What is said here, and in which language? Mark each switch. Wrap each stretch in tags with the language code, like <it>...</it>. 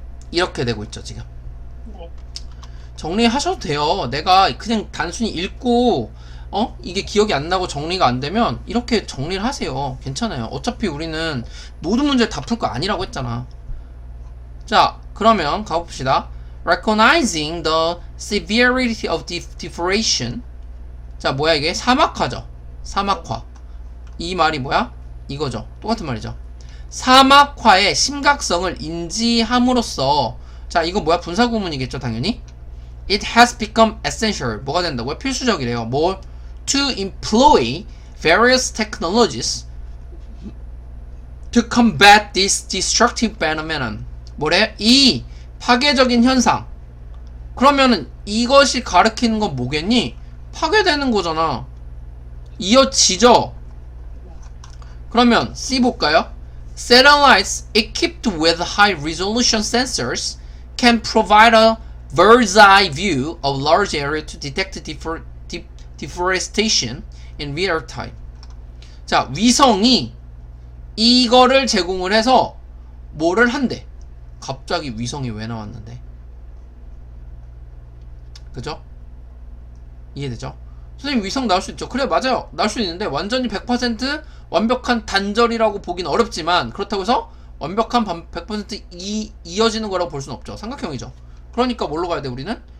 <ko>이렇게 되고 있죠, 지금. 네. 정리하셔도 돼요. 내가 그냥 단순히 읽고 이게 기억이 안 나고 정리가 안 되면 이렇게 정리를 하세요. 괜찮아요. 어차피 우리는 모든 문제를 다 풀 거 아니라고 했잖아. 자, 그러면 가봅시다.</ko> <en>Recognizing the severity of deforestation.</en> <ko>자, 뭐야 이게? 사막화죠. 사막화. 이 말이 뭐야? 이거죠. 똑같은 말이죠. 사막화의 심각성을 인지함으로써, 자, 이거 뭐야? 분사구문이겠죠, 당연히.</ko> <en>It has become essential.</en> <ko>뭐가 된다고요? 필수적이래요. 뭐?</ko> <en>To employ various technologies to combat this destructive phenomenon.</en> <ko>뭐래? 이 파괴적인 현상. 그러면은 이것이 가리키는 건 뭐겠니? 파괴되는 거잖아. 이어지죠? 그러면 C 볼까요?</ko> <en>Satellites equipped with high resolution sensors can provide a bird's eye view of large area to detect deforestation in real time.</en> <ko>자, 위성이 이거를 제공을 해서 뭐를 한대? 갑자기 위성이 왜 나왔는데? 그죠? 이해되죠? 선생님, 위성 나올 수 있죠? 그래, 맞아요. 나올 수 있는데 완전히 100% 완벽한 단절이라고 보긴 어렵지만, 그렇다고 해서 완벽한 100% 이어지는 거라고 볼 수는 없죠. 삼각형이죠. 그러니까 뭘로 가야 돼, 우리는?</ko>